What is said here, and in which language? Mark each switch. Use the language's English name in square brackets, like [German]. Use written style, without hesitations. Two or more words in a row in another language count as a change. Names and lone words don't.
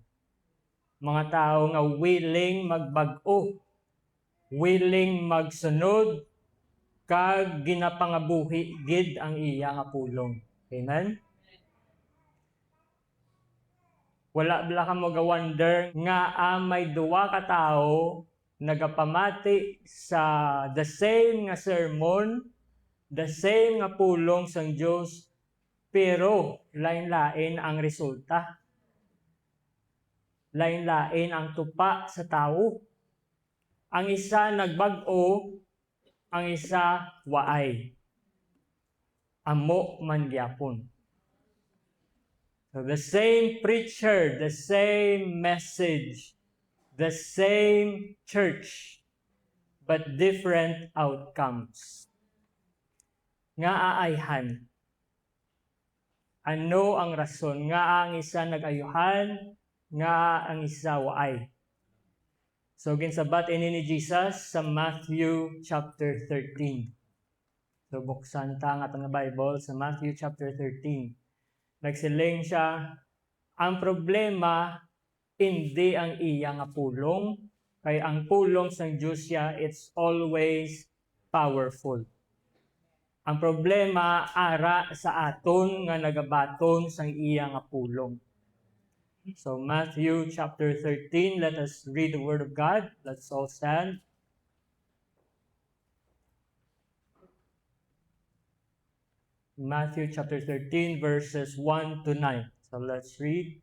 [Hiligaynon] Mga tao nga willing magbag-o, willing magsunod kag ginapangabuhi gid ang iyang apulong. Amen. Wala bala ka mo ga-wonder nga may duwa ka tao nagapamati sa [English] the same [Hiligaynon] nga sermon, [English] the same [Hiligaynon] nga pulong sang Dios, pero lain-lain ang resulta. Lain-lain ang tupa sa tao. Ang isa nagbag-o, ang isa waay. Amo man gyapon. [English] So the same preacher, the same message, the same church, but different outcomes. [Hiligaynon] Nga aayhan. Ano ang rason? Nga ang isa nag-ayuhan, nga ang isa waay. So ginsabat ini ni Jesus sa Matthew chapter 13. So buksan ta ang atong Bible sa Matthew chapter 13. Nagsiling siya, ang problema hindi ang iyang pulong, kay ang pulong sang Diyos siya, [English] it's always powerful. [Hiligaynon] Ang problema ara sa aton nga nagabaton sang iyang pulong. [English] So Matthew chapter 13, let us read the word of God. Let's all stand. Matthew chapter 13, verses 1 to 9. So let's read.